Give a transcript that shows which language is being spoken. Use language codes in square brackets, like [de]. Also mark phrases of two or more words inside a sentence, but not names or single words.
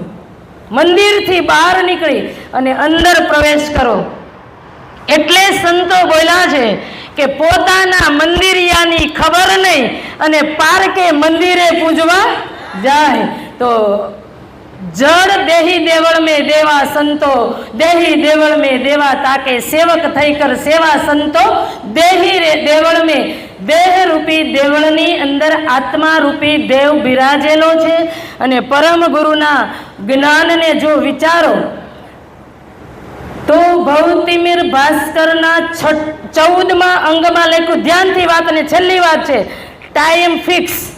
[gu] મંદિરથી બહાર નીકળી અને અંદર પ્રવેશ કરો. એટલે સંતો બોલ્યા છે કે પોતાના મંદિરિયાની ખબર નહીં અને પારકે મંદિરે પૂજવા જાય. તો જડ દેહી દેવળ [hi] में देवा संतो, देही देवळ में देवा ताके, सेवक [gu] થઈ કર સેવા સંતો દેહી દેવળ में. દેહ રૂપી દેવળની અંદર આત્મા રૂપી દેવ બિરાજેલો છે. અને પરમ ગુરુના જ્ઞાનને જો વિચારો તો ભૌતિમીર ભાસ્કરના 14મા અંગમાં લખ્યું, ધ્યાનથી વાત, અને છેલ્લી વાત છે, [en] time fix.